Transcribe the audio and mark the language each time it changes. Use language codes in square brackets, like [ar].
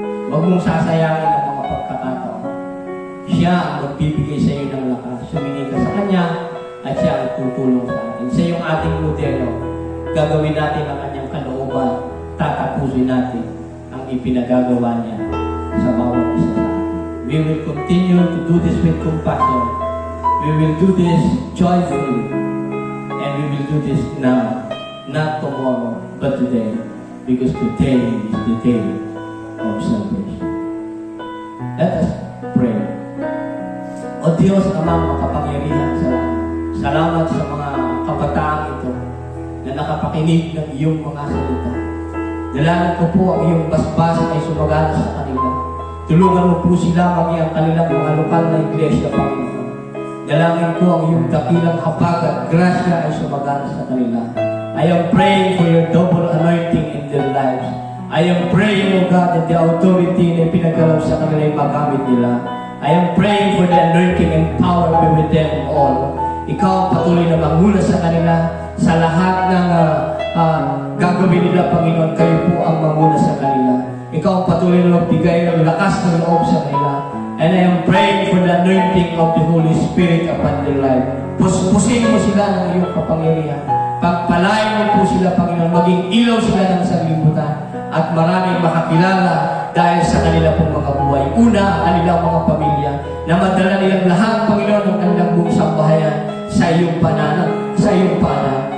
[tl] Huwag mong sasayangin ang mga pagkakataon. Siya ang magbibigay sa iyo ng lakas. Sumingin ka sa Kanya at siya ang tutulong sa atin. Siya yung ating modelo. Gagawin natin ang Kanyang kalooban. Tatapusin natin ang ipinagagawa niya sa bawat isa sa atin. [en] We will continue to do this with compassion. We will do this joyfully. And we will do this now. Not tomorrow, but today. Because today is the day of salvation. Let us pray. [tl] O Diyos, Amang makapangyarihan, salamat sa mga kabataang ito na nakapakinig ng iyong mga salita. Dalangin ko po ang iyong basbas ay sumagana sa kanila. Tulungan mo po sila maging ang kanilang mga lokal na iglesia, Panginoon. Dalangin ko ang iyong dakilang hapag at grasya ay sumagana sa kanila. [en] I am praying for your double anointing in their lives. I am praying, O God, that the authority [tl] na pinagalaw sa kanila ay magamit nila. [en] I am praying for the anointing and power be with them all. [tl] Ikaw ang patuloy na manguna sa kanila sa lahat ng gagawin nila, Panginoon. Kayo po ang manguna sa kanila. Ikaw ang patuloy na magbigay ng lakas ng loob sa kanila. [en] And I am praying for the anointing of the Holy Spirit upon their life. [tl] Puspusin mo sila ng iyong kapangyarihan. Pagpalain mo po sila, Panginoon. Maging ilaw sila ng sanlibutan. At maraming makakilala dahil sa kanila pong mga buhay. Una, ang kanilang mga pamilya. Na madala nilang lahat, Panginoon, ng kanilang buong sambahayan sa iyong pananan. Sa iyong pananan.